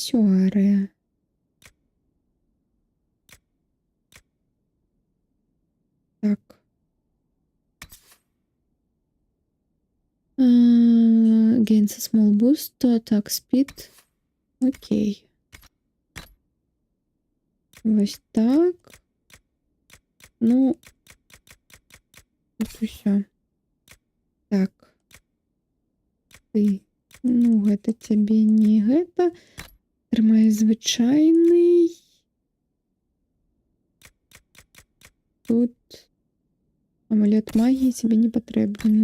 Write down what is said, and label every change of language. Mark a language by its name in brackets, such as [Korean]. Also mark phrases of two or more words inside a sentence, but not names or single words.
[Belarusian] Аксессуары. Так. [English] Gains a small boost to attack speed. [Ukrainian] Окей. Ось так. [Belarusian] Ну, тут усё. Так. Ты. Ну, гэта цябе не гэта. Трымай звычайный. Тут амулет [Russian] магии тебе [Belarusian] не патрэбны.